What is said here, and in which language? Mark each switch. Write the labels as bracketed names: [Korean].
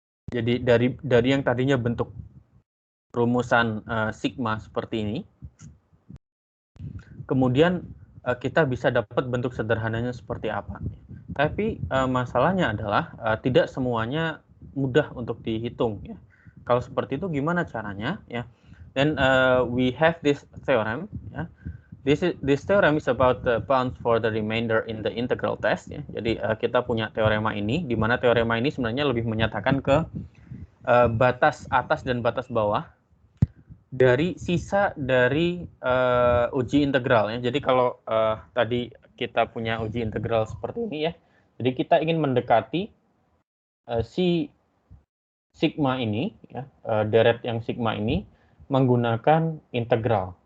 [Indonesian] Jadi dari yang tadinya bentuk rumusan sigma seperti ini, kemudian kita bisa dapat bentuk sederhananya seperti apa. Tapi masalahnya adalah tidak semuanya mudah untuk dihitung. Ya. Kalau seperti itu gimana caranya? Ya. [English] Then we have this theorem. Ya. This theorem is about the bounds for the remainder in the integral test. Ya. [Indonesian] Jadi kita punya teorema ini, di mana teorema ini sebenarnya lebih menyatakan ke batas atas dan batas bawah dari sisa dari uji integral. Ya. Jadi kalau tadi kita punya uji integral seperti ini ya, jadi kita ingin mendekati si sigma ini, ya, deret yang sigma ini menggunakan integral.